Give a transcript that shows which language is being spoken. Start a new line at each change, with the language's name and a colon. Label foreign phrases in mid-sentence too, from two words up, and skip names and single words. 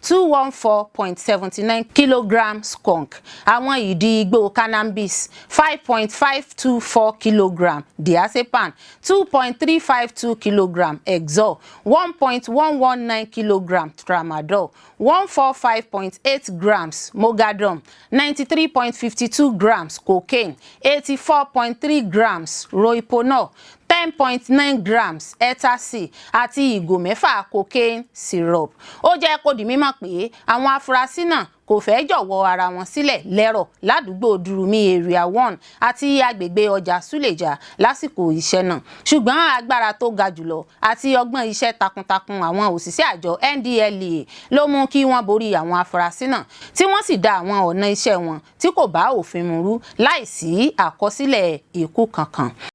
Yoruba: 214.79 kg skunk, àwọn ìdí igbó cannabis 5.524 kg diazepam, 2.352 kg exor, 1.119 kg tramadol, 145.8 grams mogadam, 93.52 grams cocaine, 84.3 grams rohypnol, 10.9 grams ecstasy àti ìgò 6
English: cocaine syrup.
Yoruba: Ó jẹ́ kó di mímọ̀ pé àwọn afurasí náà kò fẹ́ jọ̀wọ́ ara wọn sílẹ̀ lẹ́rọ̀ ládùúgbò Durumi Area 1 àti agbègbè ọjà Suleja lásìkò iṣẹ́ náà. Ṣùgbọ́n agbára tó ga jùlọ àti ọgbọ́n iṣẹ́ takuntakun àwọn òṣìṣẹ́ àjọ NDLEA ló mú kí wọ́n borí àwọn afurasí náà tí wọ́n sì dá àwọn ọ̀nà iṣẹ́ wọn tí kò bá òfin mu rú láìsí àkọsílẹ̀ ikú kankan.